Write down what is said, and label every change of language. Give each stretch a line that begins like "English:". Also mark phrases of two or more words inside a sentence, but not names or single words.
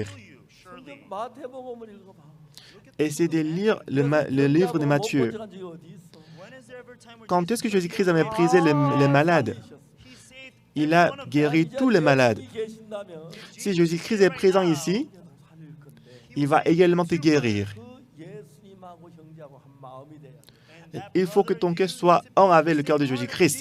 Korean: 성경 마태복음을 읽어봐.
French: Essayez de lire le livre de Matthieu.
Korean: 못 본 척한 적이 어디 있어?
French: Quand est-ce que Jésus-Christ a méprisé les malades? il a guéri tous les malades. Si Jésus-Christ est présent ici, il va également te guérir. Il faut que ton cœur soit un avec le cœur de Jésus-Christ.